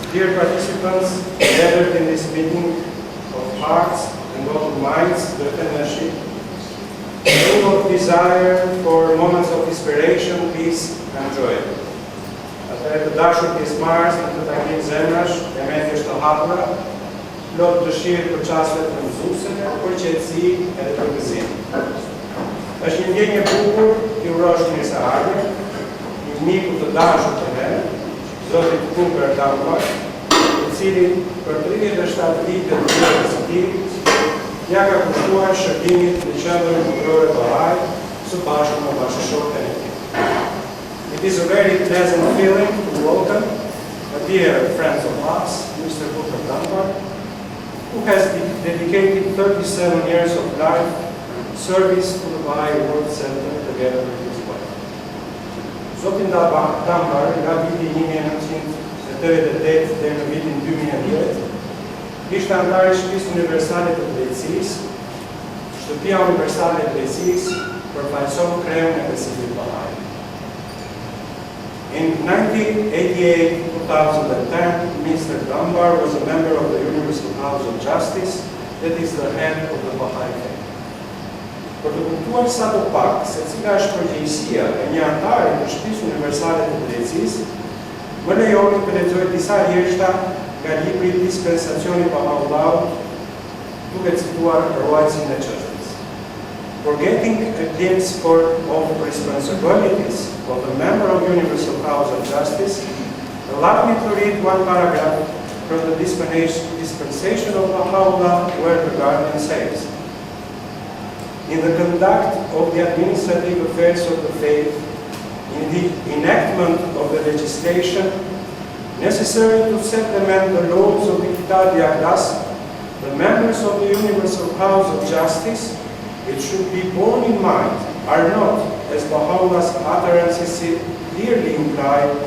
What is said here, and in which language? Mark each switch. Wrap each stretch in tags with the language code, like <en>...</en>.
<en>Dear participants, gathered in this meeting of hearts and of minds to attendance, full of desire for moments of inspiration, peace and joy.</en> <sq>Atëherë të dashur pjesëmarrës në këtë takim zemrash, elementi është të hapura, plot dëshirë për çastet të mësuesve, për qetësi edhe për gëzim. Është një ndjenjë e bukur t'i urosh mirëseardhje, një miku të dashur të ne, Zotit Dunbar, i cili për 37 vite të jetës së tij ja ka kushtuar shërbimit në qendrën kulturore Bahá'í së bashku me bashkëshortën e tij.</sq> <en>It is a very pleasant feeling to welcome a dear friend of us, Mr. Dunbar, who has dedicated 37 years of life service to the Bahá'í World Center together with his wife.</en> <sq>Zotin Dunbar nga viti 1988 deri në vitin 2010 ishte antar i Shtëpisë Universale të Drejtësisë. Shtëpia Universale e Drejtësisë përfaqëson kreun e besimit Bahá'í.</sq> <en>In 1988-2010, Mr. Dunbar was a member of the Universal House of Justice, that is the head of the Bahá'í faith.</en> <sq>Për të kuptuar sa të pak se cila është përgjegjësia e një antari të Shtëpisë Universale të Drejtësisë, më lejoni të lexoj disa rjeshta nga libri Dispensacioni Bahá'u'llahut, duke cituar ruajtësin e çështjes.</sq> <en>For getting a glimpse of responsibilities of a member of Universal House of Justice, allow me to read one paragraph from the dispensation of Bahá'u'lláh, where the Guardian says, in the conduct of the administrative affairs of the faith, in the enactment of the legislation necessary to supplement the laws of the Kitab al-Aqdas, the members of the Universal House of Justice, it should be borne in mind, are not, as Baha'u'llah's utterances clearly imply,</en>